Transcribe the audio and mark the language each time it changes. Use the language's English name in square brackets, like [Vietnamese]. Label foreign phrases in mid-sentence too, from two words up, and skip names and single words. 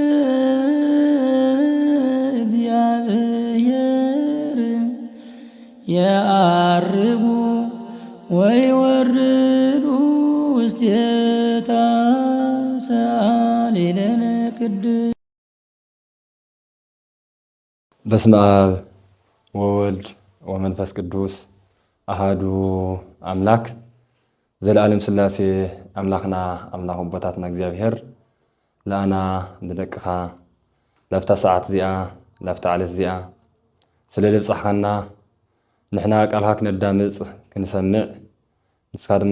[Geez] እግዚአብሔር የዐርጉ ወይወርዱ ውስቴታ ሰአሊ ለነ ቅድስት። በስመ አብ ወወልድ ወመንፈስ ቅዱስ አሃዱ አምላክ ዘለዓለም ሥላሴ [Tigrinya] አምላኽና አምላኽ ቦታትና እግዚአብሔር ለአና ንደቅኻ ለፍታ ሰዓት እዚኣ ለፍታ ዓለት እዚኣ ስለ ልብፅሕኻና ንሕና ቃልኻ ክነዳምፅ ክንሰምዕ ንስኻ ድማ